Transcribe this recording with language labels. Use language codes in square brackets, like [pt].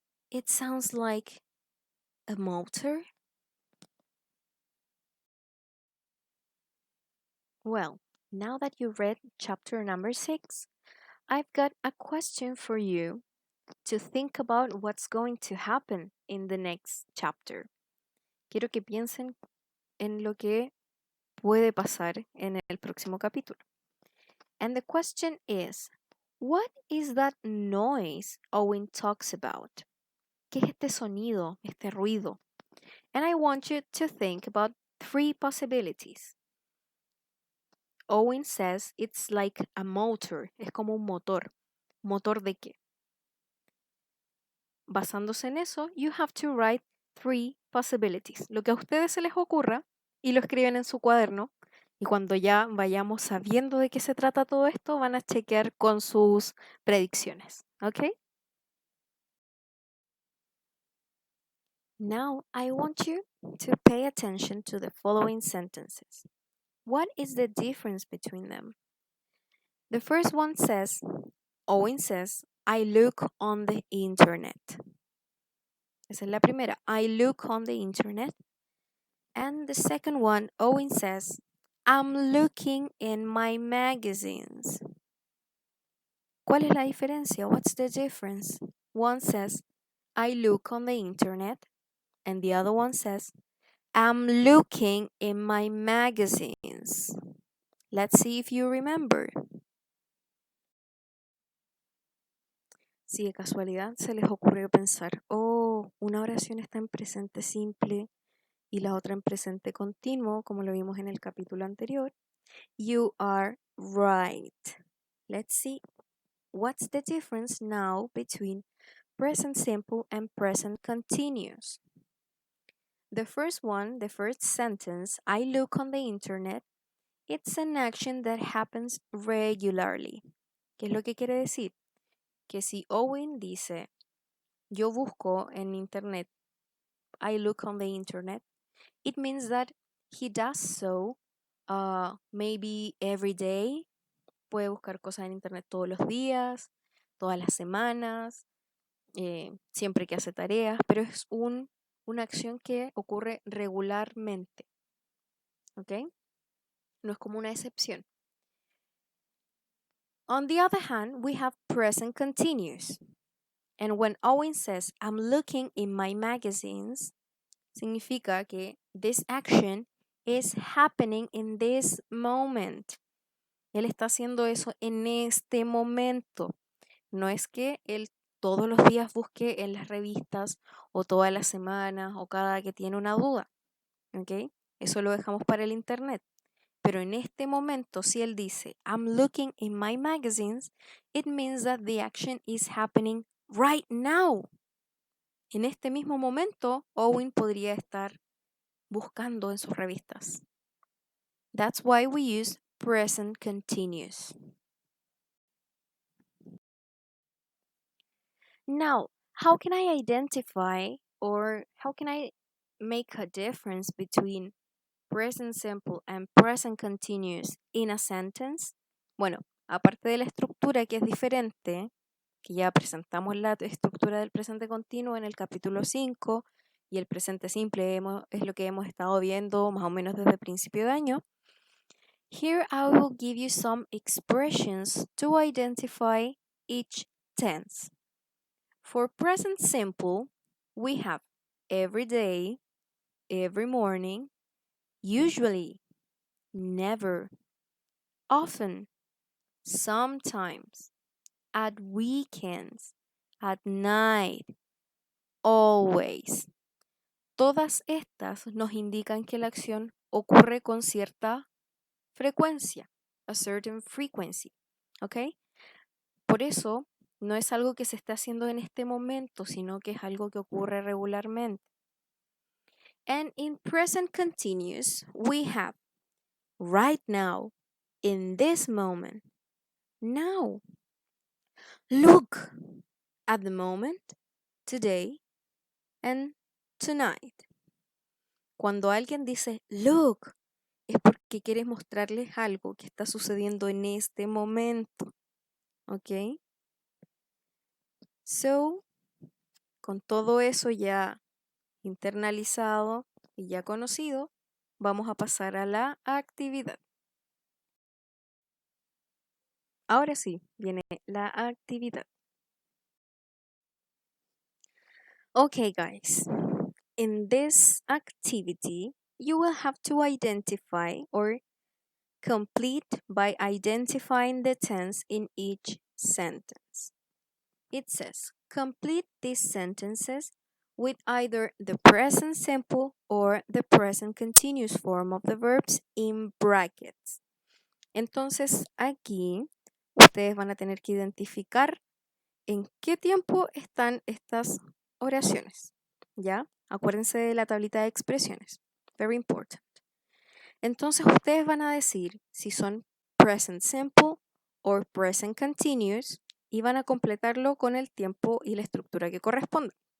[en] It sounds like a motor? Well, now that you read chapter number 6, I've got a question for you to think about what's going to happen in the next chapter. [es] Quiero que piensen en lo que puede pasar en el próximo capítulo. [en] And the question is, what is that noise Owen talks about? [es] ¿Qué es este sonido, este ruido? [en] And I want you to think about 3 possibilities. Owen says it's like a motor, [es] es como un motor. ¿Motor de qué? Basándose en eso, [en] you have to write 3 possibilities. [es] Lo que a ustedes se les ocurra y lo escriben en su cuaderno. Y cuando ya vayamos sabiendo de qué se trata todo esto, van a chequear con sus predicciones. ¿Ok? [en] Now I want you to pay attention to the following sentences. What is the difference between them? The first one says, Owen says, I look on the internet. [es] Esa es la primera. [en] I look on the internet. And the second one, Owen says, I'm looking in my magazines. [es] ¿Cuál es la diferencia? [en] What's the difference? One says, I look on the internet. And the other one says, I'm looking in my magazines. Let's see if you remember. [es] Si de casualidad se les ocurrió pensar, oh, una oración está en presente simple y la otra en presente continuo, como lo vimos en el capítulo anterior, [en] you are right. Let's see what's the difference now between present simple and present continuous. The first one, the first sentence, I look on the internet, it's an action that happens regularly. [es] ¿Qué es lo que quiere decir? Que si Owen dice, yo busco en internet, [en] I look on the internet, it means that he does so maybe every day. [es] Puede buscar cosas en internet todos los días, todas las semanas, siempre que hace tareas, pero es una acción que ocurre regularmente. ¿Ok? No es como una excepción. [en] On the other hand, we have present continuous. And when Owen says, I'm looking in my magazines, [es] significa que [en] this action is happening in this moment. [es] Él está haciendo eso en este momento. No es que él todos los días busque en las revistas o todas las semanas o cada que tiene una duda. ¿Ok? Eso lo dejamos para el internet. Pero en este momento, si él dice, [en] I'm looking in my magazines, it means that the action is happening right now. [es] En este mismo momento, Owen podría estar buscando en sus revistas. [en] That's why we use present continuous. Now, how can I identify or how can I make a difference between present simple and present continuous in a sentence? [es] Bueno, aparte de la estructura que es diferente, que ya presentamos la estructura del presente continuo en el capítulo 5 y el presente simple es lo que hemos estado viendo más o menos desde el principio de año. [en] Here I will give you some expressions to identify each tense. For present simple, we have every day, every morning, usually, never, often, sometimes, at weekends, at night, always. [es] Todas estas nos indican que la acción ocurre con cierta frecuencia, [en] a certain frequency, [es] ¿ok? Por eso no es algo que se está haciendo en este momento, sino que es algo que ocurre regularmente. [en] And in present continuous, we have right now, in this moment, now. Look at the moment, today, and tonight. [es] Cuando alguien dice look, es porque quieres mostrarles algo que está sucediendo en este momento. ¿Ok? So, con todo eso ya internalizado y ya conocido, vamos a pasar a la actividad. Ahora sí, viene la actividad. [en] Okay, guys. In this activity, you will have to identify or complete by identifying the tense in each sentence. It says, complete these sentences with either the present simple or the present continuous form of the verbs in brackets. [es] Entonces aquí ustedes van a tener que identificar en qué tiempo están estas oraciones. ¿Ya? Acuérdense de la tablita de expresiones. [en] Very important. [es] Entonces ustedes van a decir si son present simple o present continuous y van a completarlo con el tiempo y la estructura que corresponda.